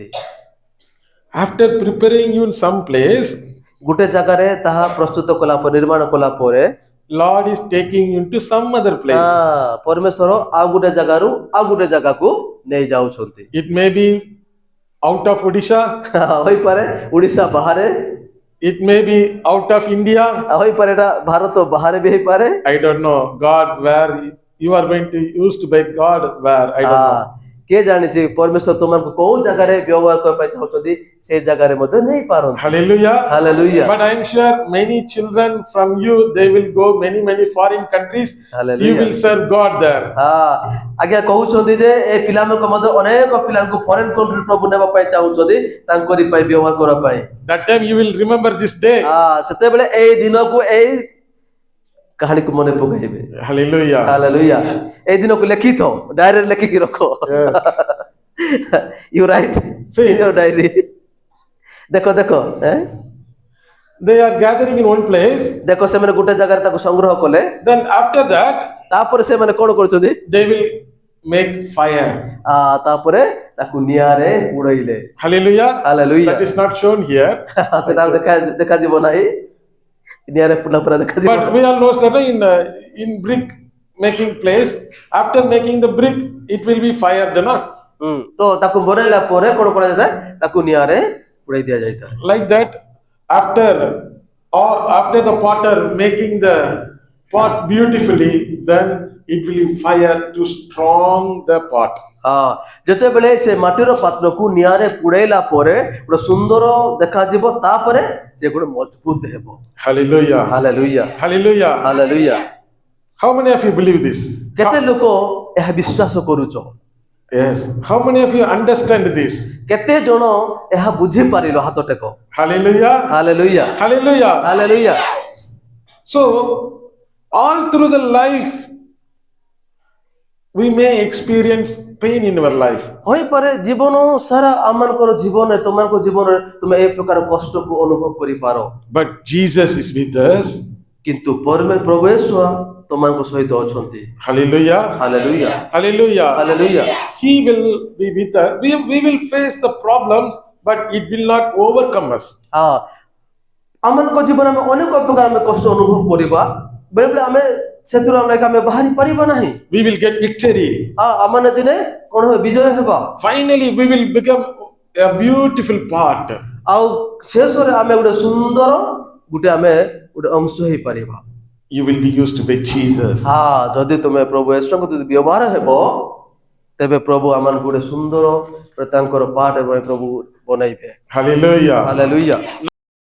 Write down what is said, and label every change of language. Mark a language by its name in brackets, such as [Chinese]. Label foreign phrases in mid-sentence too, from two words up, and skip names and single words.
[English] After preparing you in some place, [Odia] ଗୋଟେ ଜାଗାରେ ତାହା ପ୍ରସ୍ତୁତ କଲା ପରେ, ନିର୍ମାଣ କଲା ପରେ [English] Lord is taking you to some other place. [Odia] ପରମେଶ୍ୱର ଆଉ ଗୋଟେ ଜାଗାରୁ ଆଉ ଗୋଟେ ଜାଗାକୁ ନେଇ ଯାଉଛନ୍ତି। [English] It may be out of Odisha, [Odia] ହୋଇପାରେ ଓଡ଼ିଶା ବାହାରେ, [English] it may be out of India. [Odia] ହୋଇପାରେ ଏଟା ଭାରତ ବାହାରେ ବି ହେଇପାରେ। [English] I don't know God where you are going to used by God where I don't know. [Odia] କିଏ ଜାଣିଛି ପରମେଶ୍ୱର ତୁମକୁ କୋଉ ଜାଗାରେ ବ୍ୟବହାର କରିବା ପାଇଁ ଚାହୁଁଛନ୍ତି, ସେ ଜାଗାରେ ମଧ୍ୟ ନେଇ ପାରନ୍ତି। [English] Hallelujah. Hallelujah. But I am sure many children from you, they will go many foreign countries. Hallelujah. You will serve God there. [Odia] ଆଜ୍ଞା କହୁଛନ୍ତି ଯେ ଏ ପିଲାମାନଙ୍କ ମଧ୍ୟ ଅନେକ ପିଲାଙ୍କୁ [English] foreign country [Odia] ପ୍ରଭୁ ନେବା ପାଇଁ ଚାହୁଁଛନ୍ତି, ତାଙ୍କରି ପାଇଁ ବ୍ୟବହାର କରିବା ପାଇଁ। [English] That time you will remember this day. [Odia] ସେତେବେଳେ ଏଇ ଦିନକୁ ଏଇ କାହାଣୀକୁ ମନେ ପକାଇବେ। [English] Hallelujah. [Odia] Hallelujah. ଏଇ ଦିନକୁ ଲେଖିଥାଅ, ଡାଏରୀରେ ଲେଖିକି ରଖ। [English] Yes. You write in your diary. [Odia] ଦେଖ [English] They are gathering in one place. [Odia] ଦେଖ ସେମାନେ ଗୋଟେ ଜାଗାରେ ତାକୁ ସଂଗ୍ରହ କଲେ। [English] Then after that, [Odia] ତାପରେ ସେମାନେ କଣ କରୁଛନ୍ତି? [English] they will make fire. [Odia] ତାପରେ ତାକୁ ନିଆଁରେ ପୋଡିଲେ। [English] Hallelujah. Hallelujah. That is not shown here. [Odia] ସେଟା ଦେଖାଯିବ ନାହିଁ, ନିଆଁରେ ପୋଡା ପୁରା ଦେଖାଯିବ। [English] But we all know that in brick making place, after making the brick, it will be fired, no? [Odia] ତ ତାକୁ ବନେଇଲା ପରେ କଣ କରାଯାଇଥାଏ? ତାକୁ ନିଆଁରେ ପୋଡାଇ ଦିଆଯାଇଥାଏ। [English] Like that, after the potter making the pot beautifully, then it will be fire to strong the pot. [Odia] ଯେତେବେଳେ ସେ ମାଟିର ପାତ୍ରକୁ ନିଆଁରେ ପୋଡେଇଲା ପରେ ଗୋଟେ ସୁନ୍ଦର ଦେଖାଯିବ, ତାପରେ ସେ ଗୋଟେ ମଜବୁତ ହେବ। [English] Hallelujah. Hallelujah. Hallelujah. Hallelujah. How many of you believe this? [Odia] କେତେ ଲୋକ ଏହା ବିଶ୍ୱାସ କରୁଛ? [English] Yes. How many of you understand this? [Odia] କେତେ ଜଣ ଏହା ବୁଝି ପାରିଲ? ହାତ ଟେକ। [English] Hallelujah. Hallelujah. Hallelujah. Hallelujah. So all through the life we may experience pain in our life. [Odia] ହୋଇପାରେ ଜୀବନ ସାରା ଆମମାନଙ୍କର ଜୀବନରେ, ତୁମମାନଙ୍କ ଜୀବନରେ ତୁମେ ଏ ପ୍ରକାର କଷ୍ଟକୁ ଅନୁଭବ କରିପାର, [English] But Jesus is with us. [Odia] କିନ୍ତୁ ପ୍ରଭୁ యేసు ତୁମମାନଙ୍କ ସହିତ ଅଛନ୍ତି। [English] Hallelujah. Hallelujah. Hallelujah. Hallelujah. He will be with us. We will face the problems, but it will not overcome us. [Odia] ଆମମାନଙ୍କ ଜୀବନରେ ଆମେ ଅନେକ ପ୍ରକାର ଆମେ କଷ୍ଟ ଅନୁଭବ କରିବା, ବେଳେବେଳେ ଆମେ ସେଥିରୁ ଆମେ ବାହାରି ପାରିବା ନାହିଁ। [English] We will get victory. [Odia] ଆମମାନେ ଦିନେ କଣ ହେବ? ବିଜୟ ହେବା। [English] Finally, we will become a beautiful part. [Odia] ଆଉ ଶେଷରେ ଆମେ ଗୋଟେ ସୁନ୍ଦର ଆମେ ଗୋଟେ ଅଂଶ ହେଇପାରିବା। [English] You will be used by Jesus. [Odia] ଯଦି ତୁମେ ପ୍ରଭୁ యేସୁଙ୍କ ଯଦି ବ୍ୟବହାର ହେବ, ତେବେ ପ୍ରଭୁ ଆମମାନଙ୍କୁ ଗୋଟେ ସୁନ୍ଦର ତାଙ୍କର ପାର୍ଟ ପ୍ରଭୁ ବନାଇବେ। [English] Hallelujah. Hallelujah.